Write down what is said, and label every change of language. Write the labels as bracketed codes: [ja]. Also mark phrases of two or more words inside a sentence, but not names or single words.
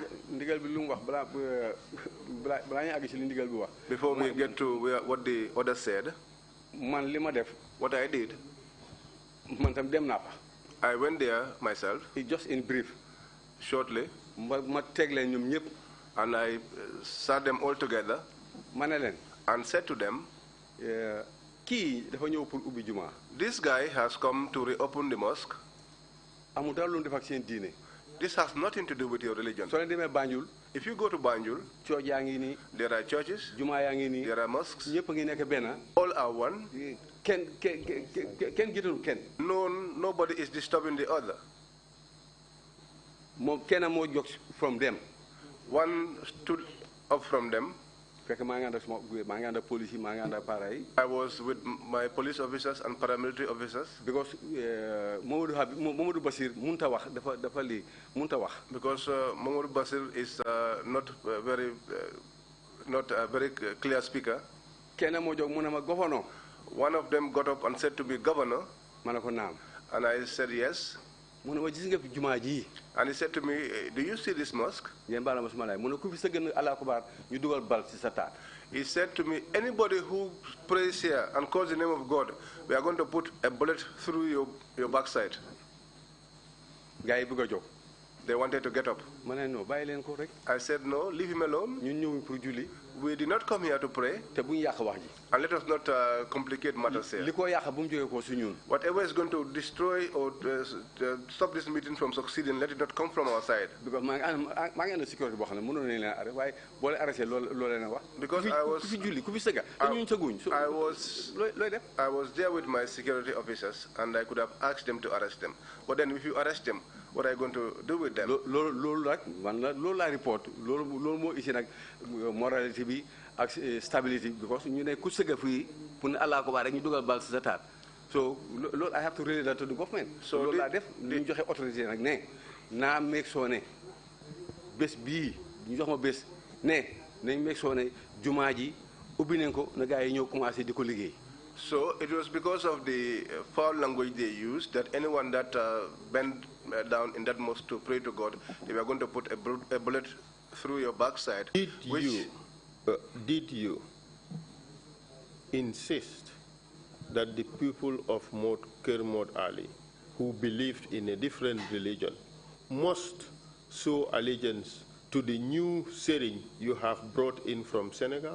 [wo] Ndigal bi lu mu wax balaa ñu àgg ci li ndigal bi wax. [en] Before we get to what the order said, [wo] man li ma def. [en] What I did, [wo] man tam dem naa fa. [en] I went there myself. Just in brief. Shortly. [wo] ma teg leen ñoom ñëpp. [en] And I sat them all together. [wo] Ma ne leen. [en] And said to them, [wo] kii dafa ñëw pour ubbi juma. [en] This guy has come to reopen the mosque. [wo] amul dara lu def ak seen diine. [en] This has nothing to do with your religion. [wo] soo leen demee Banjul. [en] If you go to Banjul, [wo] church yaa ngi nii. [en] there are churches. [wo] juma yaa ngi nii. [en] There are mosques. [wo] ñëpp a ngi nekk benn. [en] All are one. [wo] kenn gitul kenn. [en] Nobody is disturbing the other. [wo] moom kenn moo jóg [en] from them. One stood up from them. [wo] fekk maa ngi ànd ak police yi maa ngi ànd ak para yi. [en] I was with my police officers and paramilitary officers. [wo] because Mamadou Basir mënut a wax dafa lii mënut a wax. [en] Because Mamadou Basir is not a very clear speaker. [wo] kenn moo jóg mu ne ma governor. [en] One of them got up and said to me, Governor. [wo] ma ne ko naam. [en] And I said yes. [wo] mu ne ma gis nga fi jumaa ji. [en] And he said to me, do you see this mosque? [wo] ngeen baal ma suma laay mu ne ku fi sa gën Allahu akbar ñu dugal bal ci sa taat. [en] He said to me, anybody who prays here and calls the name of God, we are going to put a bullet through your backside. [wo] gars yi bëgg a jóg. [en] They wanted to get up. [wo] ma ne non bàyyi leen ko rek. [en] I said, no, leave him alone. [wo] ñun ñëwuñ pour julli. [en] We did not come here to pray. [wo] te bu ñu yàq wax ji. [en] And let us not complicate matters here. [wo] li ko yàq bu mu jógee ko su ñun. [en] Whatever is going to destroy or stop this meeting from succeeding, let it not come from our side. [wo] because maa ngi ànd sécurité boo xam ne mënoon nañu leen arrêté waaye boo leen arrêté loo leen a wax. [en] Because I was [wo] ku fi julli ku fi sëgga te ñun sëgguñ. looy def. [en] I was there with my security officers and I could have asked them to arrest them. But then if you arrest them, what are you going to do with them? [wo] loolu nag man la loolu laa report loolu moo isi nag moralité bi ak stability because ñu ne ku sëgga fii pour ne Allah ko baax rek ñu dugal bal si sa taat so loolu [en] I have to relay that to the government. [wo] so loolu laa def ñu joxe autorité nag ne naa meeg soo ne bés bii ñu jox ma bés ne nañ meeg soo ne jumaa ji ubbi nañ ko na gars yi ñëw commencé di ko liggéey. [en] So it was because of the foul language they used that anyone that bent down in that mosque to pray to God, they were going to put a bullet through your backside. Did you insist that the people of Kermode Ali, who believed in a different religion, must show allegiance to the new Serigne you have brought in from Senegal?